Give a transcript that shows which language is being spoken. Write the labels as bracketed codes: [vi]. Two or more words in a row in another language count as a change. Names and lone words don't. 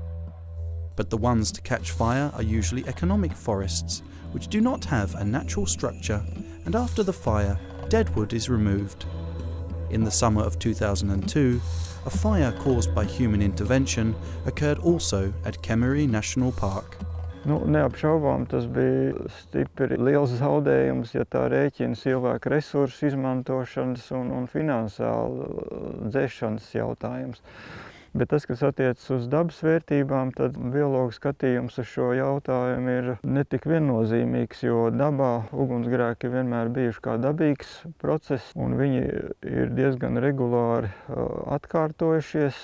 [en] But the ones to catch fire are usually economic forests, which do not have a natural structure, and after the fire, deadwood is removed. In the summer of 2002, a fire caused by human intervention occurred also at Coniferous National Park. [lv] Neapšaubām tas bija stipri liels zaudējums, ja tā rēķina cilvēku resursu izmantošanas un finansiālu dzēšanas jautājums. Bet tas, kas attiecas uz dabas vērtībām, tad biologu skatījums uz šo jautājumu ir netik viennozīmīgs, jo dabā ugunsgrēki vienmēr bijuši kā dabīgs process, un viņi ir diezgan regulāri atkārtojušies.